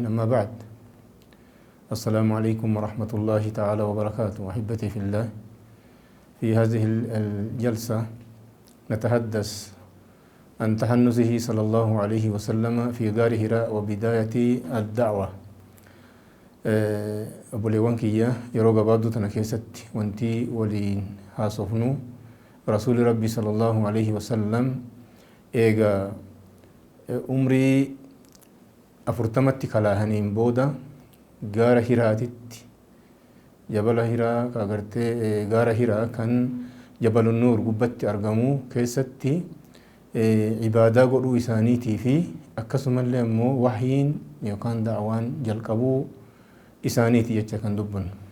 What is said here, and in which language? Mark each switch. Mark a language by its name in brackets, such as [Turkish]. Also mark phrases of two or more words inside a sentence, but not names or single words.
[Arabic] أما بعد، السلام عليكم ورحمة الله تعالى وبركاته. أحبتي في الله، في هذه الجلسة نتحدث عن تحنثه صلى الله عليه وسلم في غار هراء وبداية الدعوة. [Oromo] obboleewwan kiyya yeroo gabaabduu tana keessatti wanti waliin haasofnu rasuuli rabbii [Arabic] صلى الله عليه وسلم [Oromo] eega umrii 40tti kalaahaniin booda gaara hiraatitti, jabala hiraa agartee gaara hiraa kan [Arabic] جبل النور [Oromo] gubbatti argamu keessatti ibaadaa godhuu isaaniitii fi akkasumallee immoo wahyiin yookaan da'awaan jalqabuu isaaniiti jecha kan dubbannu.